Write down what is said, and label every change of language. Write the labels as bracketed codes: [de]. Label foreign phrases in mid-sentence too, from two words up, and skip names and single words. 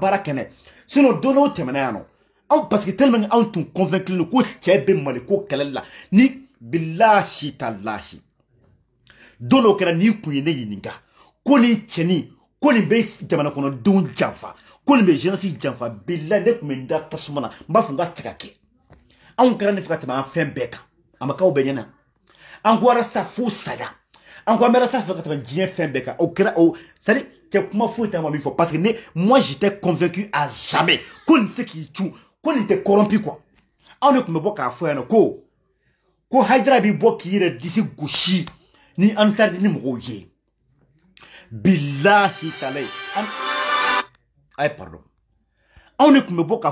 [bm] baara kɛnɛ sinon don dɔw tɛmɛna yan nɔ anw [fr] parce que tellement [bm] anw tun convaincu no ko cɛ bɛ Mali ko kɛlɛli la ni bilahi talahi don dɔw kɛra n'i kun ye ne ɲininka ko nin cɛnin ko nin bɛ jamana kɔnɔdenw janfa ko nin bɛ jeunesse janfa bilahi ne tun bɛ n da tasuma na n b'a fɔ n k'a tɛ ka kɛ anw kɛra ne fɛ ka tɛmɛ an fɛn bɛɛ kan a ma k'aw bɛɛ ɲɛna an ko rasta fo saya an ko an bɛ rasta fɛ ka tɛmɛ diɲɛ fɛn bɛɛ kan o kɛra o c'est-à-dire cɛ kuma foyi tɛ ma min fɔ [fr] parce que moi j'étais convaincu à jamais [bm] ko nin se k'i cun ko nin tɛ [fr] corrompu quoi [bm] anw de tun bɛ bɔ k'a fɔ yan nɔ ko Haidara b'i bɔ k'i yɛrɛ disi gosi ni Ansarudine ni mɔgɔw ye bilahi talayi ayi pardon anw de tun bɛ bɔ k'a